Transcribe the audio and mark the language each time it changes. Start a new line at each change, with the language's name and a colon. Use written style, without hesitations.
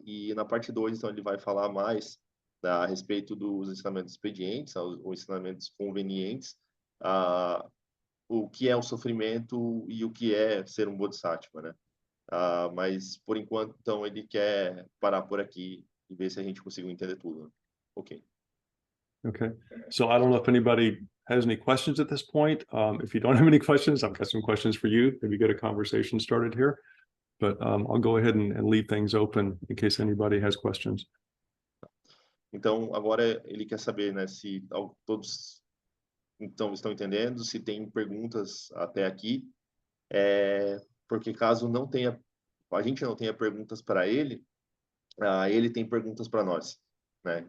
Portuguese: E na parte 2, então, ele vai falar mais a respeito dos ensinamentos expedientes, os ensinamentos convenientes, o que é o sofrimento e o que é ser um bodhisattva, né? Mas, por enquanto, então, ele quer parar por aqui e ver se a gente conseguiu entender tudo. Ok. Okay.
English: So I don't know if anybody has any questions at this point. If you don't have any questions, I've got some questions for you. Maybe get a conversation started here. But I'll go ahead and leave things open in case anybody has questions.
Portuguese: Então, agora ele quer saber, né, se todos então estão entendendo, se tem perguntas até aqui, porque caso não tenha, a gente não tenha perguntas para ele, ele tem perguntas para nós, né?